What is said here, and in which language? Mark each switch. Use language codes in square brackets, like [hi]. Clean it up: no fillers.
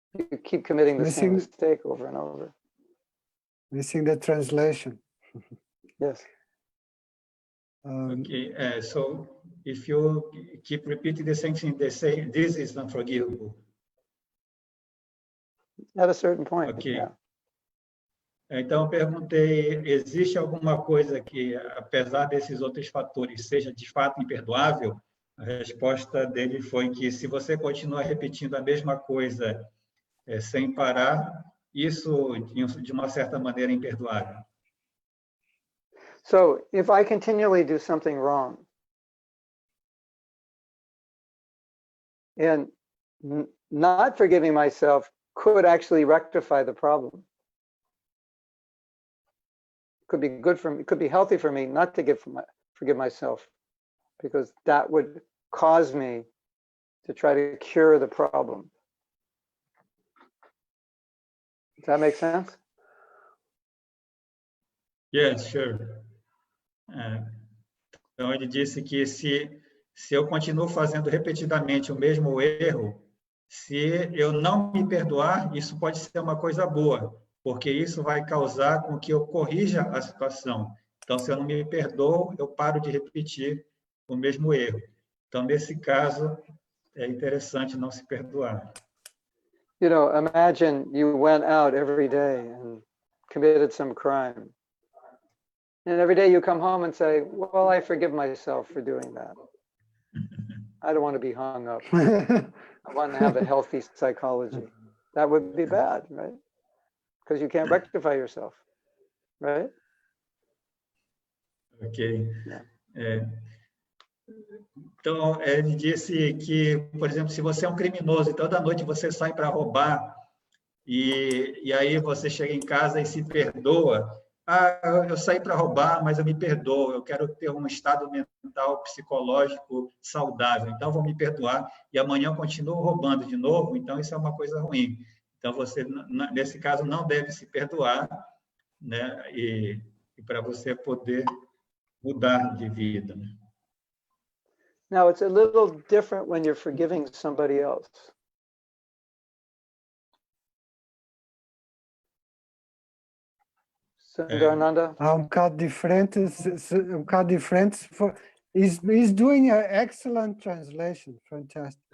[en] You keep committing the same Missing- mistake over and over. Missing the translation. Yes. Okay, so if you keep repeating the same thing, they say this is unforgivable. At a certain point, Ok. yeah. [pt] Então, eu perguntei, existe alguma coisa que, apesar desses outros fatores, seja de fato imperdoável? A resposta dele foi que se você continua repetindo a mesma coisa sem parar, isso, de uma certa maneira, é imperdoável. [en] So if I continually do something wrong, and not forgiving myself could actually rectify the problem. Could be good for me, it could be healthy for me not to forgive myself, because that would cause me to try to cure the problem. Does that make sense? Yes, sure. [pt] Então, ele disse que se eu continuo fazendo repetidamente o mesmo erro, se eu não me perdoar, isso pode ser uma coisa boa, porque isso vai causar com que eu corrija a situação. Então, se eu não me perdoo, eu paro de repetir o mesmo erro. Então, nesse caso, é interessante não se perdoar. [en] You know, imagine you went out every day and committed some crime. And every day you come home and say, well, I forgive myself for doing that. I don't want to be hung up. I want to have a healthy psychology. That would be bad, right? Because you can't rectify yourself, right? Ok. Yeah. [pt] Então, ele disse que, por exemplo, se você é um criminoso e toda noite você sai para roubar e aí você chega em casa e se perdoa. Ah, eu saí para roubar, mas eu me perdoo. Eu quero ter um estado mental, psicológico saudável. Então, vou me perdoar e amanhã eu continuo roubando de novo. Então, isso é uma coisa ruim. Então, você, nesse caso, não deve se perdoar, né? E para você poder mudar de vida. [en] Now, it's a little different when you're forgiving somebody else. Sundarananda? [pt] Há bocado diferente, um bocado diferente. [en] He's doing an excellent translation, fantastic.